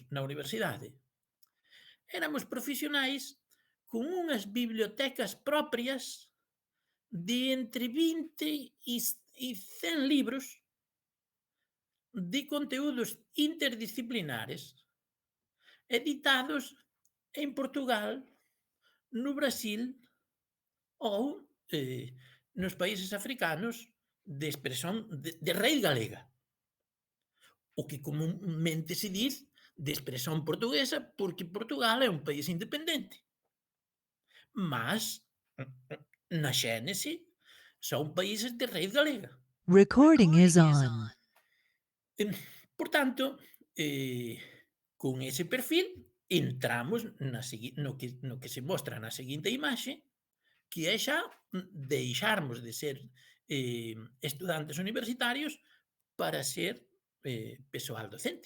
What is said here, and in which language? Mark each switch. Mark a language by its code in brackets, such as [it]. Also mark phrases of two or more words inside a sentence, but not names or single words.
[gl] na universidade, éramos profesionais con unhas bibliotecas propias de entre 20 e 100 libros de conteúdos interdisciplinares editados en Portugal, no Brasil ou nos países africanos de expresión de raíz galega. O que comúnmente se diz de expresión portuguesa porque Portugal é un país independente. Mas, na xénese, son países de raíz galega. [en] Recording is on. [gl] Por tanto, con ese perfil, entramos no que se mostra na seguinte imaxe, que é xa deixarmos de ser estudantes universitarios para ser persoal docente.